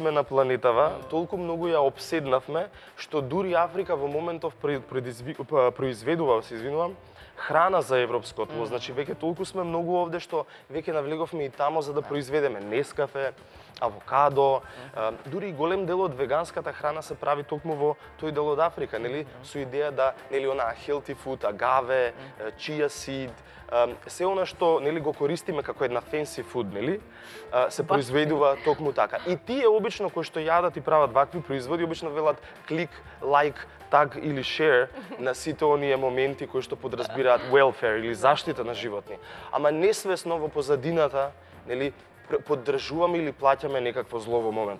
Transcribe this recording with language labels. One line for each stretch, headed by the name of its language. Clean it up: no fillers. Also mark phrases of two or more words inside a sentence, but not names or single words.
Macedonian: сме на планетава, толку многу ја обседнавме, што дури Африка во моментов произведува, се извинувам, храна за европско тло. Значи веќе толку сме многу овде што веќе навлеговме и тамо за да произведеме нескафе, авокадо, дури и голем дел од веганската храна се прави токму во тој дел од Африка, нели, со идеја да нели онаа
English: healthy food,
Macedonian: агаве,
English: chia seed,
Macedonian: се она што нели го користиме како една
English: fancy food,
Macedonian: нели, се произведува токму така. И тие обично кои што јадат и прават вакви производи обично велат
English: click, like, tag
Macedonian: или share на сите оние моменти кои што подразбираат welfare или заштита на животни. Ама несвесно во позадината, нели, поддржуваме или плаќаме некакво зло во моментот.